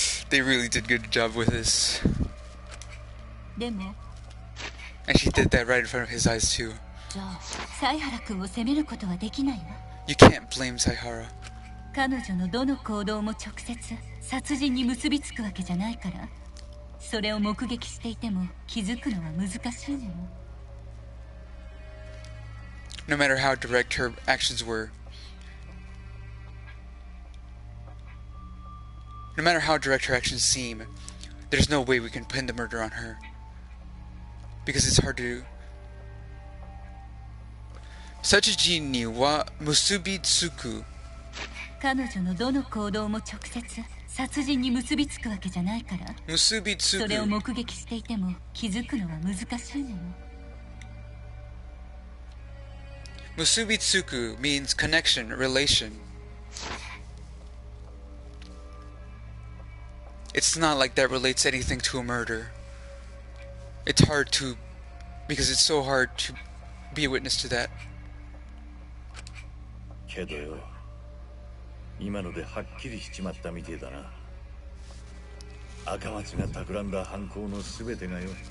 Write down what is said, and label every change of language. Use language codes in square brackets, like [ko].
[en] They really did a good job with this. [ja] でも [en] And she did that right in front of his eyes too. [ja] じゃあ犀原君を責めることはできないわ。 [en] You can't blame Saihara. [ja] 彼女のどの行動も直接殺人に結びつくわけじゃないから、それを目撃していても気づくのは難しいのよ。 [en] No matter how direct her actions were. No matter how direct her actions seem, there's no way we can pin the murder on her. Because it's hard to... [ja] Sachuji ni wa musubitsuku. 彼女のどの行動も直接殺人に結びつくわけじゃないから、それを Musubitsuku. 目撃していても気づくのは難しいのよ。 [en] Musubitsuku means connection, relation. It's not like that relates anything to a murder. It's hard to... Because it's so hard to be a witness to that. [ja] けどよ、今のではっきりしちまったみてえだな。赤松が企んだ犯行の全てがよ。